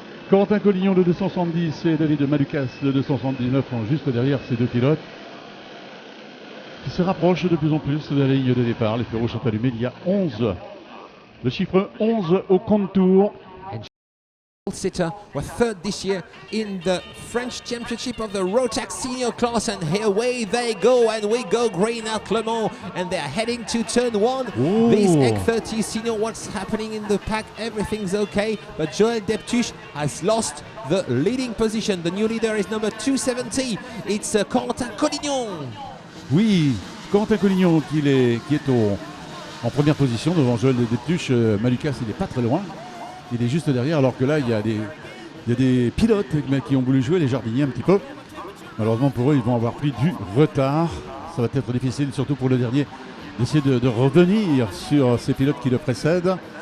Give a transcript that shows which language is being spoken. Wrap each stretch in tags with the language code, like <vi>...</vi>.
<fr>Corentin Collignon, le 270, et David Malukas, le 279, sont juste derrière ces deux pilotes, qui se rapprochent de plus en plus de la ligne de départ. Les feux rouges sont allumés, il y a 11. Le chiffre 11 au contour.</fr> <en>Sitter were third this year in the French Championship of the Rotax Senior Class, and here away they go, and we go green at Le Mans, and they're heading to turn one. Ooh. This X30 Senior, what's happening in the pack? Everything's okay, but Joël Deptuche has lost the leading position. The new leader is number 270. It's Corentin Collignon.</en> <fr>Oui, Corentin Collignon qui est en première position devant Joël Deptuche. Malukas, il n'est pas très loin. Il est juste derrière, alors que là, il y a des pilotes qui ont voulu jouer les jardiniers un petit peu. Malheureusement pour eux, ils vont avoir pris du retard. Ça va être difficile, surtout pour le dernier, d'essayer de revenir sur ces pilotes qui le précèdent.</fr>